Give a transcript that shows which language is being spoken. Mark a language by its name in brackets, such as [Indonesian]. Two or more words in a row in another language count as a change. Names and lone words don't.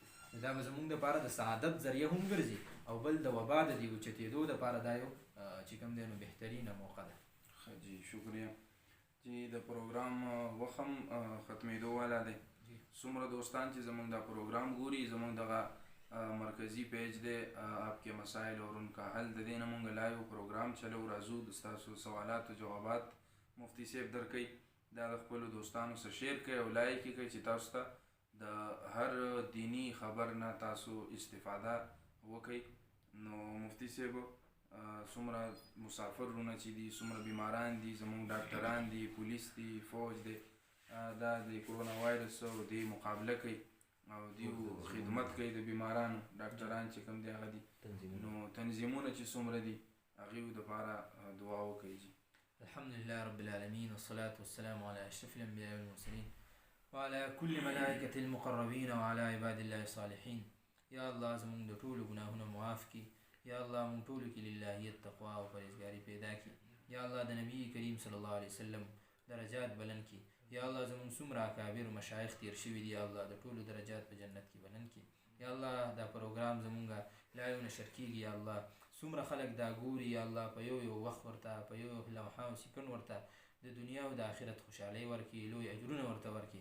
[Pashto] دا به زمونږ دپاره د سعادت ذریعه هم ګرځي او بل د وبا د دې اوچتېدو دپاره دا یو چې کوم دی نو بهترینه موقع ده. ښه جی شکریه. چې د پروګرام وخت هم ختمېدو والا دی. څومره دوستان چې زمونږ دا پروګرام ګوري زمونږ دغه مرکزی پیج دی آپ کے مسائل اور ان کا حل د دې نه مونږ لایو پروګرام چلو راځو د ستاسو سوالات او جوابات مفتی صاحب درکوي دا د خپلو دوستانو سره شیر کړئ او لایک یې کړئ چې تاسو ته د هر دینی خبر نه تاسو استفاده وکړئ. نو مفتی صاحب څومره مسافرونه چې دي څومره بیماران دي زمونږ ډاکټران دي پولیس دي فوج دی دا د کرونا وایرس او دې مقابله کوي او دیو خدمت کوي د بیمارانو ډاکټران چې کوم دی هغه دي نو تنظیمونه چې څومره دي هغوی دپاره دعا وکړئ. جي [Arabic] الحمدلله رب العالمين والصلاة والسلام على أشرف الأنبياء والمرسلين وعلى كل ملائكة المقربين وعلى عباد الله الصالحين. [Pashto] یا الله زمونږ د ټولو ګناهونه معاف کړي. یا الله مونږ ټولو کې للهیت تقوا او پرهیزګاري پیدا کړي. یا الله د نبی کریم صلی الله علیه وسلم درجات بلند کړي. یا الله زمونږ څومره اکابر مشایخ تیر شوي دي یا الله د ټولو درجات په جنت کې بلند کړي. یا الله دا پروګرام زمونږ لایو نشر کېږي یا الله څومره خلک دا ګوري یا الله په یو وخت ورته په یو لمحه او سکند ورته د دنیا او د آخرت خوشحالۍ ورکړي لوی اجرونه ورته ورکړي.